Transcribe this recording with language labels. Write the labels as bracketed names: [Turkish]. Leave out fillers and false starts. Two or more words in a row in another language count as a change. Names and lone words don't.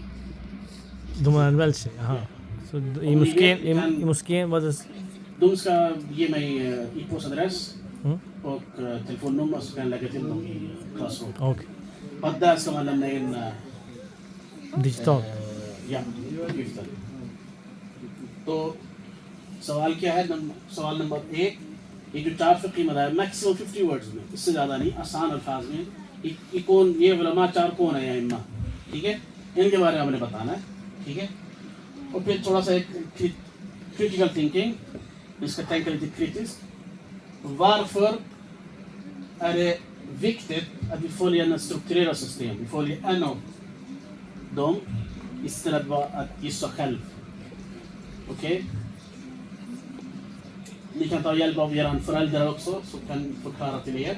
[Swedish] De har anmält sig? Jaha. Så i moskén, vad det... De ska ge mig e-postadress Mm. och telefonnummer så kan jag lägga till dem i Classroom. Okej. Och där ska man lämna in Digitalt? ja, uppgifter. [Urdu] تو سوال کیا ہے سوال نمبر 1 یہ جو 4 فقہی مذاہب [English] maximum 50 words [Urdu] میں، اس سے زیادہ نہیں، آسان الفاظ میں یہ کون، یہ علماء 4 کون ہے یا ائمہ، ٹھیک ہے، ان کے بارے میں ہم نے بتانا ہے، ٹھیک ہے. اور پھر تھوڑا سا ایک [English] critical thinking, [Urdu] اس کا [Swedish] tänka lite kritiskt. Varför är det viktigt att vi följer en strukturerad system? Vi följer en av dem istället för att gissa själv. Okej? Ni kan ta hjälp av era föräldrar också, som kan förklara till er.